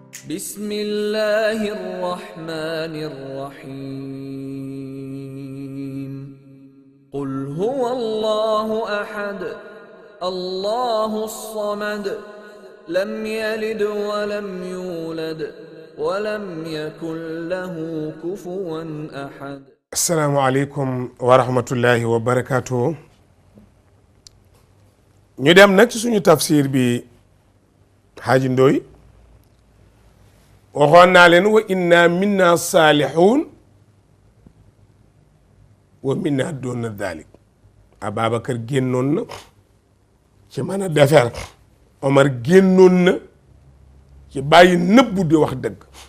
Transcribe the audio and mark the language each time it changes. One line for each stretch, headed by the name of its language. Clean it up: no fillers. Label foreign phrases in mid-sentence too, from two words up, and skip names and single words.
Arabic: بسم الله الرحمن الرحيم قل هو الله أحد الله الصمد لم يلد ولم يولد ولم يكن له كفوا أحد. السلام عليكم ورحمة الله وبركاته.
Wolof: ñu dem nag ci suñu tafsir bi Haaji Ndoy waxoon naa leen
Arabic: وإنا منا الصالحون ومنا دون ذلك.
Wolof: Ababacar génnoon na ci mën a defar, Omar génnoon na ci bàyyi nëbbu di wax dëgg.